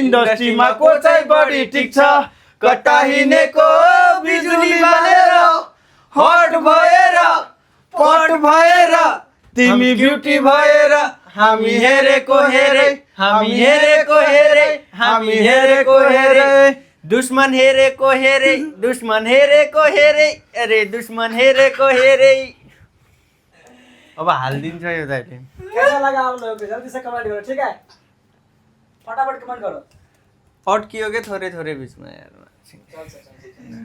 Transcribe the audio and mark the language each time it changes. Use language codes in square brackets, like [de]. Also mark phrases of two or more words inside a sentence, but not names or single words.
[ne] इन्डस्ट्रीमा को चाहिँ बढी टिक्छ कता हिँडेको बिजुली बालेर हट भएर पट भएर तिमी ब्युटी भएर हामी हेरेको हेरै हामी हेरेको हेरै हामी हेरेको हेरै दुश्मन हेरेको हेरै दुश्मन हेरेको हेरै अरे दुश्मन हेरेको हेरै अब हालिदिन्छ यो दाइले [hi] कैसा लगा आप लोगों को जल्दी से कमेंट करो ठीक है फटाफट कमेंट करो अटकियो के थोड़े थोड़े बीच में यार चल